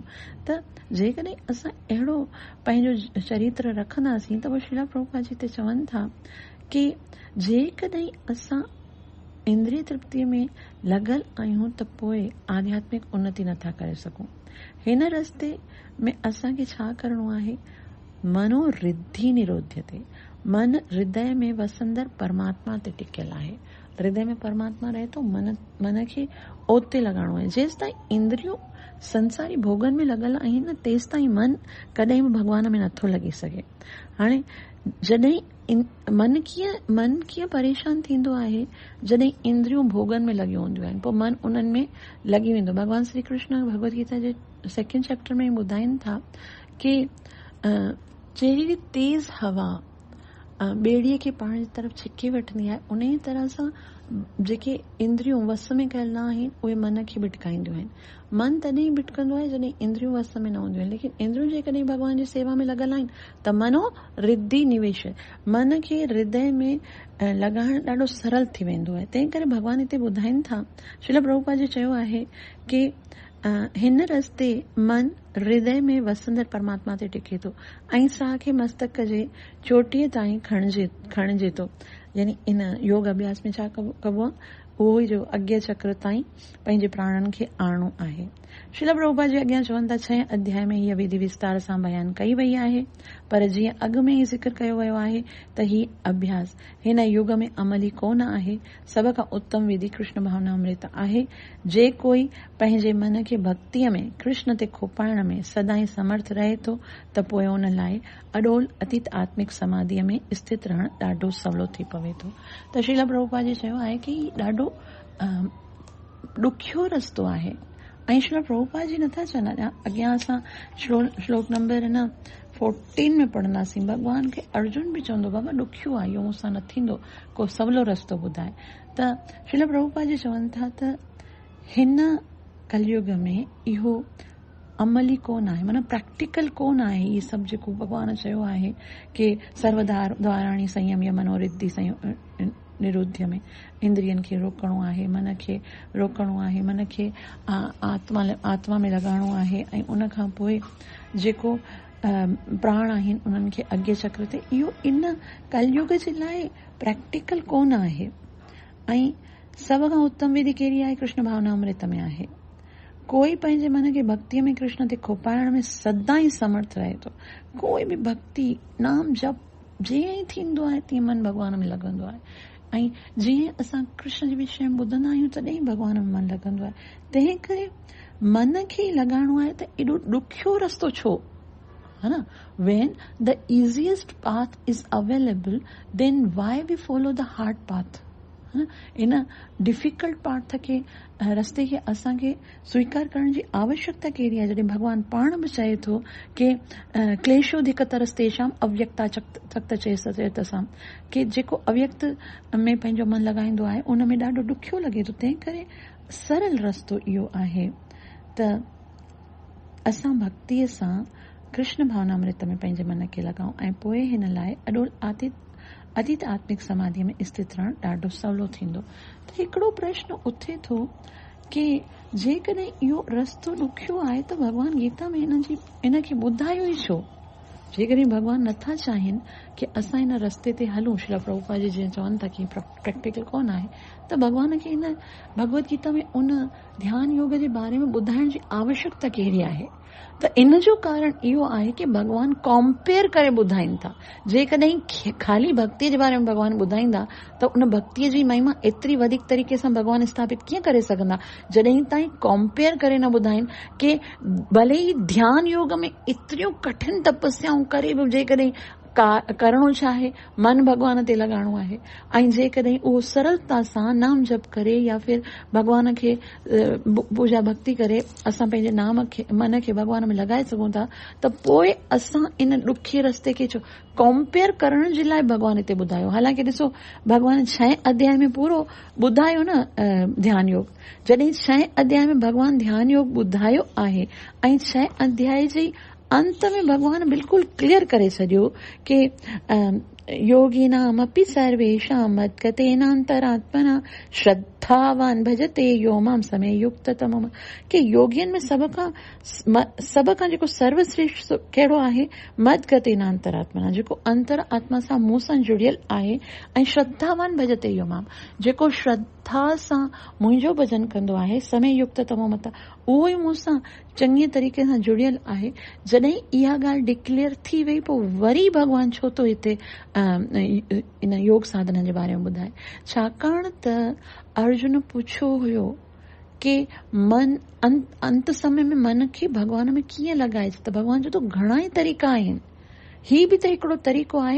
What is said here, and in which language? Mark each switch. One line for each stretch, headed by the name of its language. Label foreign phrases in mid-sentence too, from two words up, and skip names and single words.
Sindhi: त जेकॾहिं असां अहिड़ो पंहिंजो चरित्र रखंदासीं त पोइ श्रीला प्रभुपाद जी हिते चवनि था कि जेकॾहिं असां इंद्रिय तृप्तिअ में लॻल आहियूं त पोइ आध्यात्मिक उन्नति नथा करे सघूं। हिन रस्ते में असांखे छा करणो आहे?
Sanskrit: मनो रिद्धि निरोध्यते।
Sindhi: मन हृदय में वसंदड़ परमात्मा ते टिकियल आहे। हृदय में परमात्मा रहे तो मन खे ओते लॻाइणो आहे। जेसि ताईं इंद्रियूं संसारी भोगनि में लॻल आहिनि तेसि ताईं मन कॾहिं बि भॻवान में नथो लॻी सघे। हाणे जॾहिं मन कीअं परेशान थींदो आहे जॾहिं इंद्रियूं भोगनि में लॻियूं हूंदियूं आहिनि, पोइ मन उन्हनि में लॻी वेंदो। भॻवान श्री कृष्ण भगवत गीता जे 2nd चैप्टर में ॿुधाइनि था कि जहिड़ी तेज़ हवा ॿेड़ीअ खे पाण जी तरफ़ छिके वठंदी आहे, उन ई तरह सां जेके इंद्रियूं वस में कयल न आहिनि उहे मन खे भिटकाईंदियूं आहिनि। मन तॾहिं भिटकंदो आहे जॾहिं इंद्रियूं वस में न हूंदियूं आहिनि। लेकिन इंद्रियूं जेकॾहिं भॻवान जी सेवा में लॻल आहिनि त
Sanskrit: मनो रिद्धि निवेश,
Sindhi: मन खे हृदय में लॻाइण ॾाढो सरल थी वेंदो आहे। तंहिं करे भॻवान हिते ॿुधाइनि था, श्रील प्रभुपाद जी चयो आहे कि हिन रस्ते मन हृदय में वसंदड़ परमात्मा ते टिके थो ऐं साह खे मस्तक जे चोटीअ ताईं खणिजे थो। यानी इन योग अभ्यास में छा कबो आहे? उहो ई जो अज्ञ चक्र ताईं पंहिंजे प्राणनि खे आणणो आहे। श्रील प्रभुपाद जी अॻियां चवनि था, 6 अध्याय में हीअ विधि विस्तार सां बयानु कई वई आहे, पर जीअं अॻु में ई ज़िक्र कयो वियो आहे त ही अभ्यास हिन युग में अमली कोन आहे। सभ खां उत्तम विधि कृष्ण भावना अमृत आहे। जे कोई पंहिंजे मन खे भक्तिअ में कृष्ण ते खोपाइण में सदाई समर्थ रहे थो त पोइ उन लाइ अडोल अतीत आत्मिक समाधिअ में स्थित रहणु ॾाढो सवलो थी पवे थो। त श्रील प्रभुपाद जी चयो आहे कि ॾाढो ॾुखियो रस्तो आहे। ऐं श्रील प्रभुपाद जी नथा चवनि, अॻियां असां श्लोक नंबर 14 में पढ़ंदासीं, भॻवान खे अर्जुन बि चवंदो, बाबा ॾुखियो आहे, इहो मूंसां न थींदो, को सवलो रस्तो ॿुधाए। त श्रील प्रभुपाद जी चवनि था त हिन कलयुग में इहो अमली कोन आहे, माना प्रैक्टिकल कोन आहे। इहे सभु जेको भॻवान चयो आहे कि
Sanskrit: सर्वद्वाराणि संयम्य मनोरिद्धि निरुद्ध
Sindhi: में इंद्रियनि खे रोकणो आहे, मन खे रोकणो आहे, मन खे आत्मा में लॻाइणो आहे, ऐं उन खां पोइ जेको प्राण आहिनि उन्हनि खे अज्ञ चक्र ते, इहो इन कलयुग जे लाइ प्रैक्टिकल कोन आहे। ऐं सभ खां उत्तम विधि कहिड़ी आहे? कृष्ण भावना अमृत में आहे। कोई पंहिंजे मन खे भक्तिअ में कृष्ण ते खोपाइण में सदाई समर्थ रहे थो। कोई बि भक्ति नाम जप जीअं ई थींदो आहे तीअं मन भॻवान में लॻंदो आहे, ऐं जीअं असां कृष्ण जे विषय में ॿुधंदा आहियूं तॾहिं भॻवान में मन लॻंदो आहे। तंहिं करे मन खे लॻाइणो आहे त एॾो ॾुखियो रस्तो छो,
Hindi: है न?
English: When the easiest path is available, then why we follow the hard path?
Sindhi: इन
English: difficult part
Sindhi: खे रस्ते खे असांखे स्वीकार करण जी आवश्यकता कहिड़ी आहे, जॾहिं भॻवानु पाण बि चए थो कि
Sanskrit: क्लेशोधिकतर तेषाम अव्यक्ता चक्त चेतसां,
Sindhi: कि जेको अव्यक्त में पंहिंजो मन लॻाईंदो आहे उन में ॾाढो ॾुखियो लॻे थो। तंहिं करे सरल रस्तो इहो आहे त असां भक्तीअ सां कृष्ण भावनामृत में पंहिंजे मन खे लॻाऊं ऐं पोइ हिन लाइ अॾोल अतीत आत्मिक समाधीअ में स्थित रहण ॾाढो सवलो थींदो। त हिकिड़ो प्रश्न उथे थो कि जेकॾहिं इहो रस्तो ॾुखियो आहे त भॻवानु गीता में इनखे ॿुधायो ई छो? जेकॾहिं भॻवानु नथा चाहिनि कि असां हिन रस्ते ते हलूं, श्रील प्रभुपाद जी जीअं चवनि था कि प्रैक्टिकल कोन आहे, त भॻवान खे हिन भगवत गीता में उन ध्यान योग जे बारे में ॿुधाइण जी आवश्यकता कहिड़ी आहे? त इन जो कारण इहो आहे कि भॻवानु कॉम्पेयर करे ॿुधाइनि था। जेकॾहिं ख़ाली भक्तीअ जे बारे में भॻवानु ॿुधाईंदा त उन भक्तीअ जी महिमा एतिरी वधीक तरीक़े सां भॻवानु स्थापित कीअं करे सघंदा, जॾहिं ताईं कॉम्पेयर करे न ॿुधाइनि कि भले ई ध्यान योग में एतिरियूं कठिन तपस्याऊं करे बि जेकॾहिं करणो छा आहे, मन भॻवान ते लॻाइणो आहे, ऐं जेकॾहिं उहो सरलता सां नाम जप करे या फिर भॻवान खे पूजा भक्ति करे असां पंहिंजे नाम खे मन खे भॻवान में लॻाए सघूं था, त पोइ असां इन ॾुखे रस्ते खे कॉम्पेयर करण जे लाइ भॻवान हिते ॿुधायो। हालांकि ॾिसो, भॻवान 6 अध्याय में पूरो ॿुधायो न ध्यान योग। जॾहिं 6 अध्याय में भॻवान ध्यान योग ॿुधायो आहे ऐं 6 अध्याय जी अंत में भॻवान बिल्कुलु क्लियर करे छॾियो कि
Sanskrit: योगिनामपि सर्वेषां मद्गतेनान्तरात्मना श्रद्धावान भजते यो मां समय युक्ततमः,
Sindhi: कि योगियनि में सभ खां जेको सर्वश्रेष्ठ कहिड़ो आहे? मद्गतेनान्तरात्मना, जेको अंतर आत्मा सां मूं सां जुड़ियल आहे, ऐं
Sanskrit: श्रद्धावान भजते यो मां,
Sindhi: जेको श्रद्धा सां मुंहिंजो भजन कंदो आहे,
Sanskrit: समय युक्ततमो मत,
Sindhi: उहो ई मूं सां चङीअ तरीक़े सां जुड़ियल आहे। जॾहिं इहा ॻाल्हि डिक्लेयर थी वई, पोइ वरी भॻवानु छो थो हिते इन योग साधना जे बारे में ॿुधाए? छाकाणि त अर्जुन पुछियो हुयो कि मन अंत समय में मन खे भॻवान में कीअं लॻाइजे, त भॻवान जो त घणा ई तरीक़ा आहिनि, ही बि त हिकिड़ो तरीक़ो आहे।